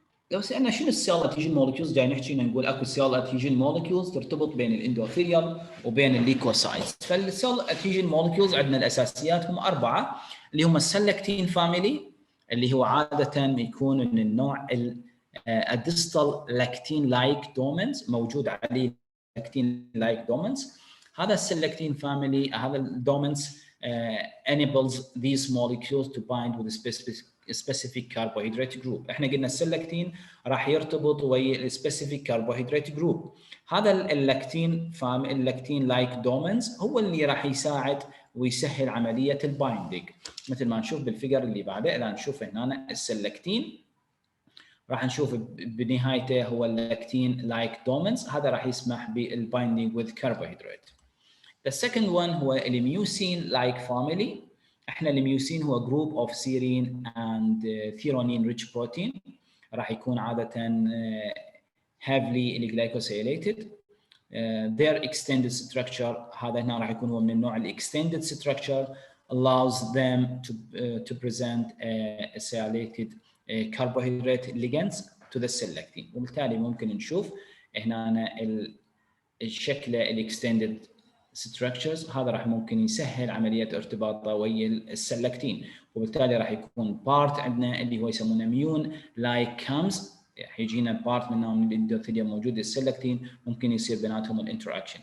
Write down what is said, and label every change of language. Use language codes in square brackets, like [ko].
[ar] لو سألنا شنو السيل ادهيجن مولكيولز جاي نحكي نقول اكو سيل ادهيجن مولكيولز ترتبط بين الاندوثيليوم وبين الليكوسايتس. فالسيل ادهيجن مولكيولز عندنا الاساسيات هم 4 اللي هم السلكتين فاميلي اللي هو عاده يكون من النوع الديستال لاكتين لايك دومينز موجود عليه لاكتين لايك دومينز. هذا السلكتين فاميلي، هذا الدومينز [en] enables these molecules to bind with a specific carbohydrate group. [ar] احنا قلنا السلكتين راح يرتبط ويا [en] specific carbohydrate group. [ar] هذا اللاكتين لايك دومينز هو اللي راح يساعد ويسهل عمليه البايندينج، مثل ما نشوف بالفيجر اللي بعده. الان نشوف هنا السلكتين راح نشوف بنهايته هو اللاكتين لايك دومينز، هذا راح يسمح بالبايندينج with carbohydrate. [en] The second one هو الميوسين like family. احنا الميوسين هو group of serine and threonine rich protein، [ar] راح يكون عاده [en] heavily glycosylated. Their extended structure [ar] هذا هنا راح يكون هو من النوع [en] extended structure allows them to present acylated carbohydrate ligands to the selectin. [ar] وبالتالي ممكن نشوف هنا الشكل [en] extended structures، [ar] هذا راح ممكن يسهل عمليه ارتباطه ويا السلكتين، وبالتالي راح يكون بارت عندنا اللي هو يسمونه ميون لايك كامز، يجينا بارت منهم من الاندوثيليوم موجود السلكتين، ممكن يصير بيناتهم الانتراكشن.